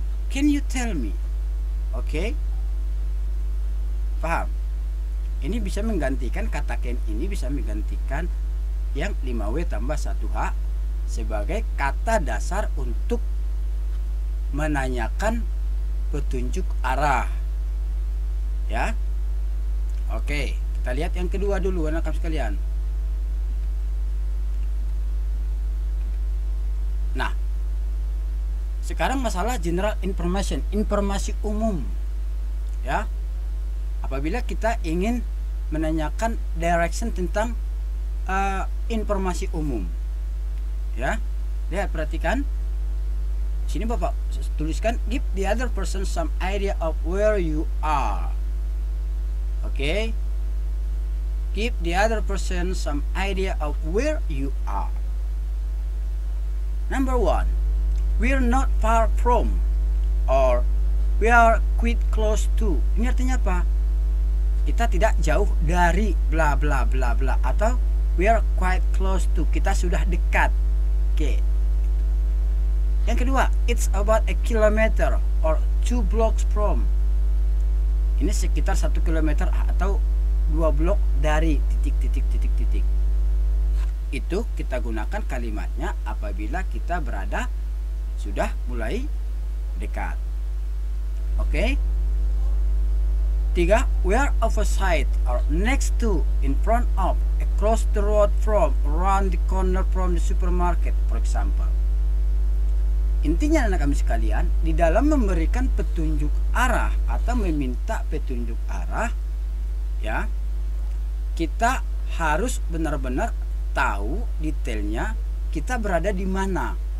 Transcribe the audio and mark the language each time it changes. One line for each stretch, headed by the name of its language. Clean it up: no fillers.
English: Can you tell me?
Indonesian: Oke. Paham? Ini bisa menggantikan kata can ini bisa menggantikan yang 5W tambah 1H sebagai kata dasar untuk menanyakan petunjuk arah. Ya. Oke, kita lihat yang kedua dulu anak-anak sekalian. Nah, sekarang masalah general information, informasi umum. Ya. Apabila kita ingin menanyakan direction tentang informasi umum. Ya. Lihat, perhatikan. Sini Bapak tuliskan
English: give the other person some idea of where you are. Oke. Give the other person some idea of where you are. Number 1, we're not far from, or we are quite close to.
Indonesian: Ini artinya apa? Kita tidak jauh dari bla bla bla bla, atau
English: we are quite close to,
Indonesian: kita sudah dekat. Oke. Yang kedua,
English: it's about a kilometer or 2 blocks from.
Indonesian: Ini sekitar 1 kilometer atau 2 blok dari titik. Itu kita gunakan kalimatnya apabila kita berada sudah mulai dekat. Oke.
English: 3, we are opposite or next to, in front of, across the road from, around the corner from the supermarket, for example.
Indonesian: Intinya anak kami sekalian, di dalam memberikan petunjuk arah atau meminta petunjuk arah, ya, kita harus benar-benar tahu detailnya kita berada di mana.